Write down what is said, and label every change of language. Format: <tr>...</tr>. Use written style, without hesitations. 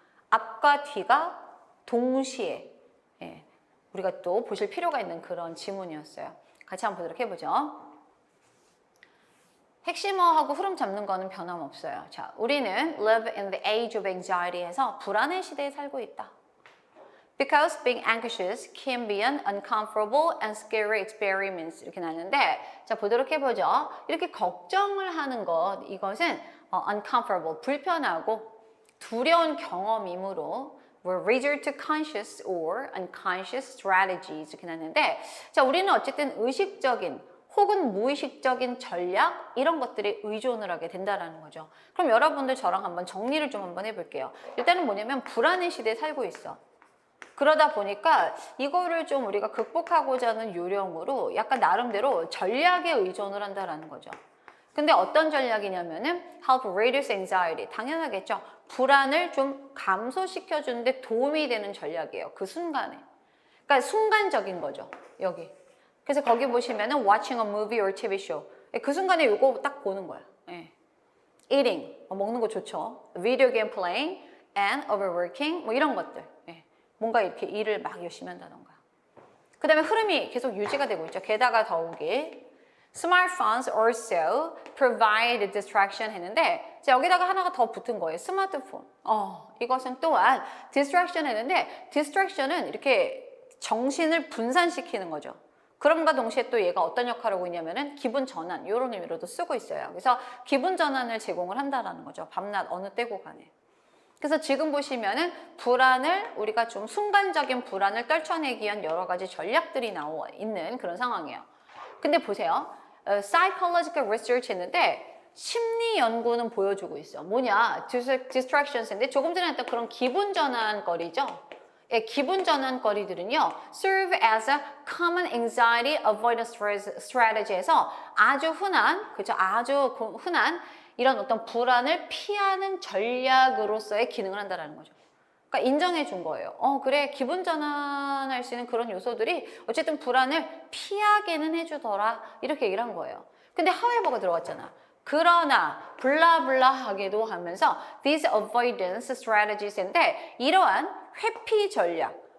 <ko>앞과 뒤가 동시에 우리가 또 보실 필요가 있는 그런 지문이었어요. 같이 한번 보도록 해보죠. 핵심어하고 흐름 잡는 거는 변함없어요. 자, 우리는</ko> <en>live in the age of anxiety</en> <ko>에서 불안의 시대에 살고 있다.</ko> <en>Because being anxious can be an uncomfortable and scary experience</en> <ko>이렇게 나왔는데 자 보도록 해보죠. 이렇게 걱정을 하는 것 이것은 uncomfortable 불편하고 두려운 경험이므로</ko> <en>will resort to conscious or unconscious strategies</en> <ko>이렇게 나왔는데 자 우리는 어쨌든 의식적인 혹은 무의식적인 전략 이런 것들에 의존을 하게 된다는 거죠. 그럼 여러분들 저랑 한번 정리를 좀 한번 해볼게요. 일단은 뭐냐면 불안의 시대에 살고 있어. 그러다 보니까 이거를 좀 우리가 극복하고자 하는 요령으로 약간 나름대로 전략에 의존을 한다는 거죠. 근데 어떤 전략이냐면은</ko> <en>help reduce anxiety.</en> <ko>당연하겠죠. 불안을 좀 감소시켜주는데 도움이 되는 전략이에요. 그 순간에. 그러니까 순간적인 거죠. 여기. 그래서 거기 보시면은</ko> <en>watching a movie or TV show.</en> <ko>그 순간에 이거 딱 보는 거야. eating. 먹는 거 좋죠.</ko> <en>video game playing and overworking.</en> <ko>뭐 이런 것들. 뭔가 이렇게 일을 막 열심히 한다던가. 그 다음에 흐름이 계속 유지가 되고 있죠. 게다가 더욱이</ko> <en>smartphones also provide distraction</en> <ko>했는데 자, 여기다가 하나가 더 붙은 거예요. 스마트폰. 이것은 또한 distraction 했는데 distraction은 이렇게 정신을 분산시키는 거죠. 그럼과 동시에 또 얘가 어떤 역할을 하고 있냐면은 기분 전환 이런 의미로도 쓰고 있어요. 그래서 기분 전환을 제공을 한다라는 거죠. 밤낮 어느 때고 간에. 그래서 지금 보시면은 불안을 우리가 좀 순간적인 불안을 떨쳐내기 위한 여러 가지 전략들이 나와 있는 그런 상황이에요. 근데 보세요. psychological research 했는데 심리 연구는 보여주고 있어. 뭐냐? distractions인데 조금 전에 했던 그런 기분 전환거리죠. 기분 전환거리들은요.</ko> <en>serve as a common anxiety avoidance strategy에서</en> <ko>아주 흔한, 그죠? 아주 흔한 이런 어떤 불안을 피하는 전략으로서의 기능을 한다는 거죠. 그러니까 인정해 준 거예요. 그래 기분 전환할 수 있는 그런 요소들이 어쨌든 불안을 피하게는 해주더라. 이렇게 얘기를 한 거예요. 근데 however가 들어갔잖아. 그러나 블라블라하게도 하면서</ko> <en>these avoidance strategies</en> <ko>인데 이러한 회피 전략.</ko>